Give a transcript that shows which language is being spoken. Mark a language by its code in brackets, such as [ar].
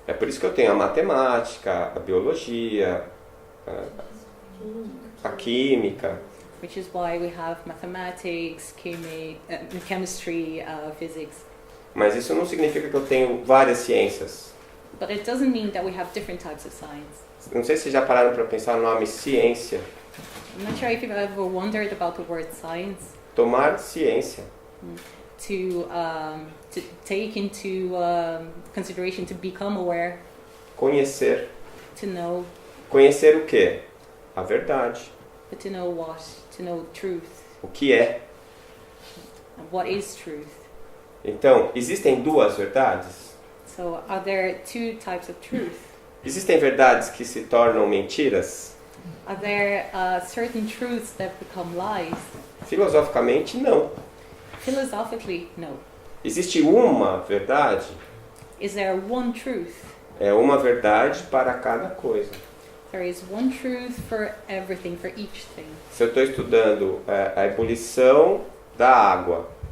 [pt] É por isso que eu tenho a matemática, a biologia, a química. [en] Which is why we have mathematics, chemistry, physics. [pt] Mas isso não significa que eu tenho várias ciências. [en] But it doesn't mean that we have different types of science. [pt] Não sei se já pararam para pensar no nome ciência. [en] I'm not sure if you've ever wondered about the word science. [pt] Tomar ciência. [en] To take into consideration, to become aware. [pt] Conhecer. [en] To know. [pt] Conhecer o quê? A verdade. [en] But to know what? To know truth. [pt] O que é? [en] And what is truth? [pt] Então, existem duas verdades? [en] So, are there two types of truth? [pt] Existem verdades que se tornam mentiras? [en] Are there certain truths that become lies? [pt] Filosoficamente, não. [en] Philosophically, no. [pt] Existe uma verdade? [en] Is there one truth? [pt] É uma verdade para cada coisa. [en] There is one truth for everything, for each thing. [pt] Se eu estou estudando a ebulição da água,